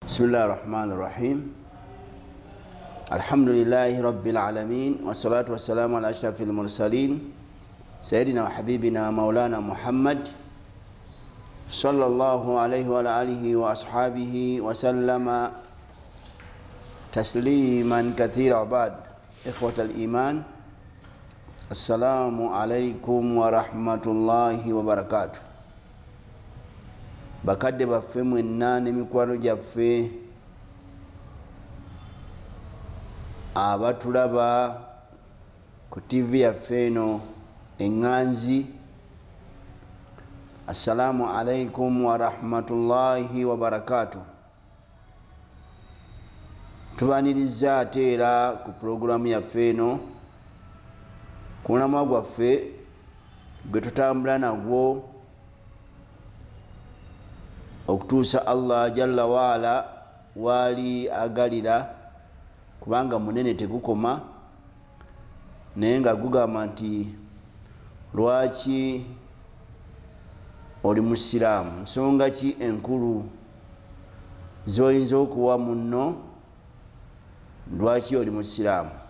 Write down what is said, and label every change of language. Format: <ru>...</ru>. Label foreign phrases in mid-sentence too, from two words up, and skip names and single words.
<ar>بسم الله الرحمن الرحيم الحمد لله رب العالمين والصلاة والسلام على أشرف المرسلين سيدنا وحبيبنا مولانا محمد صلى الله عليه وعلى آله وأصحابه وسلم تسليما كثيرا. بعد إخوة الإيمان السلام عليكم ورحمة الله وبركاته.</ar> <lg>bakadde baffe mwenna n'emikwano gyaffe abatulaba ku TV yaffe eno Enganzi,</lg> <ar>السلام عليكم ورحمة الله وبركاته.</ar> <lg>Tubaniriza ate era ku programu yaffe eno ku mulamwa gwaffe gwe tutambula nagwo okutuusa</lg> <ar>الله جل وعلا</ar> <lg>wali agalira, kubanga munene tegukoma naye nga gugamba nti lwaki oli musiraamu, nsonga ki enkulu zoyinza okuwa munno lwaki oli musiraamu.</lg>